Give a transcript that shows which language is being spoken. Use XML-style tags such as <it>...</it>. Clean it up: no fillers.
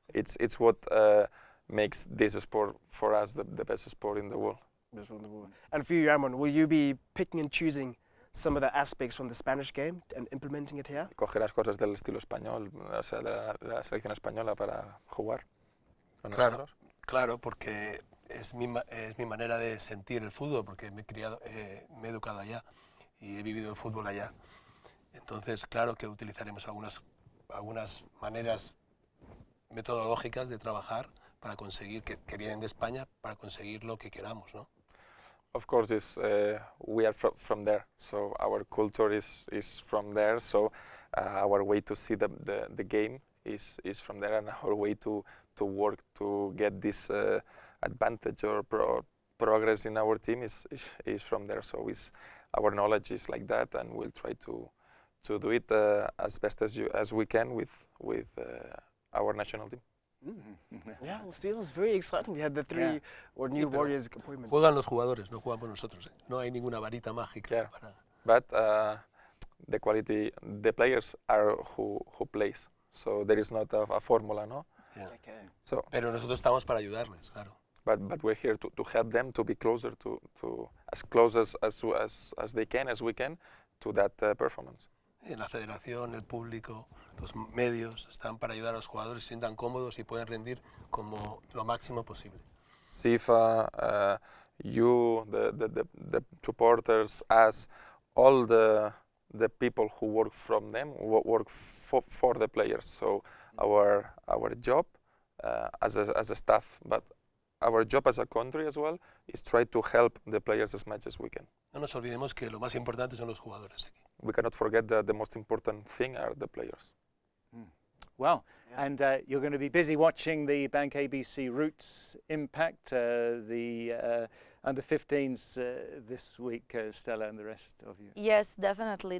<en>It's what makes this sport for us the best sport in the world. And for you, Ramon, will you be picking and choosing some of the aspects from the Spanish game and implementing it here?</en> <es>Coger las cosas del estilo español, o sea, de la selección española para jugar con nosotros. Claro, porque es mi manera de sentir el fútbol, porque me he educado allá y he vivido el fútbol allá. Entonces, claro que utilizaremos algunas maneras metodológicas de trabajar para conseguir que vienen de España, para conseguir lo que queramos, ¿no?</es> <en>Of course, we are from there, so our culture is from there. So our way to see the game is from there, and our way to work to get this advantage or progress in our team is from there. So our knowledge is like that, and we'll try to do it as best as we can with our national team. Yeah, well, still, it's very exciting. We had the three new Warriors appointments.</en> <es>Juegan los jugadores, no juegan por nosotros. No hay ninguna varita mágica. Claro.</es> <en>But the quality, the players are who plays. So there is not a formula, no? Yeah. Okay. So,</en> <es>Pero nosotros estamos para ayudarles, claro.</es> <en>but we're here to help them to be closer to as close as they can, as we can, to that performance.</en> <es>La federación, el público, los medios están para ayudar a los jugadores, se sientan cómodos y pueden rendir como lo máximo posible.</es> <en>See if you, the supporters, as all the people who work from them work for the players. So our job as a staff, but our job as a country as well, is try to help the players as much as we can.</en> <es>No nos olvidemos que lo más importante son los jugadores aquí.</es> <en>We cannot forget that the most important thing are the players. Well, and you're going to be busy watching the Bank ABC Roots Impact, the under-15s this week, Stella, and the rest of you. Yes, definitely.</en>